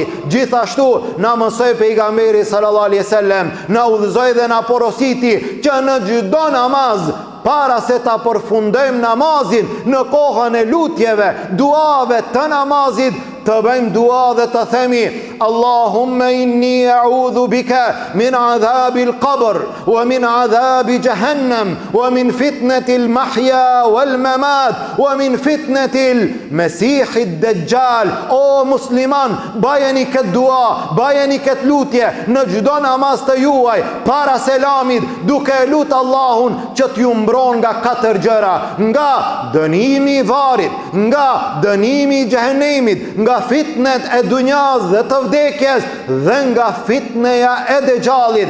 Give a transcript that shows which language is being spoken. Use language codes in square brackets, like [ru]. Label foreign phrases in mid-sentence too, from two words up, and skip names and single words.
[sq] Gjithashtu na mësoi pejgamberi [ar] صلى الله عليه وسلم, [sq] na udhëzoi dhe na porositi që në çdo namaz, para se ta përfundojmë namazin, në kohën e lutjeve, duave të namazit, të bëjmë dua dhe të themi: [ar] "اللهم إني أعوذ بك من عذاب القبر ومن عذاب جهنم ومن فتنة المحيا والممات ومن فتنة المسيح الدجال." [sq] O musliman, bajeni këtë dua, bajeni këtë lutje në çdo namaz të juaj, para selamit, duke lutur Allahun që t'ju mbron nga 4 gjëra: nga dënimi i varrit, nga dënimi i xhehenemit, nga fitnet e dunjas dhe të vdekjes, dhe nga fitneja e Dejjallit.